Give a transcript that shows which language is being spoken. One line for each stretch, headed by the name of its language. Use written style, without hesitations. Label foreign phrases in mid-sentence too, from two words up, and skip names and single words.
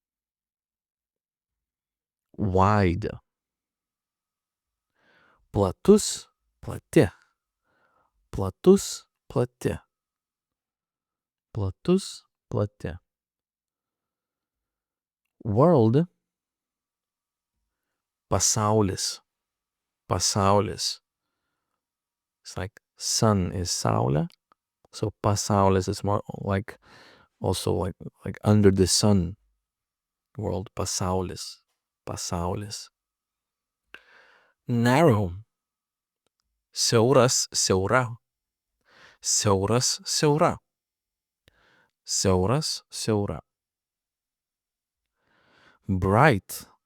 Lithuanian: Wide. Platus, plati. Platus, plati. Platus, plati.
English: World. Pasaulis.
Lithuanian: Pasaulis.
English: It's like sun is saulė. So pasaulis is more like also like under the sun. World.
Lithuanian: Pasaulis. pasaulis. Narrow. Siauras, siaura. Siauras, siaura. Siauras, siaura. Bright.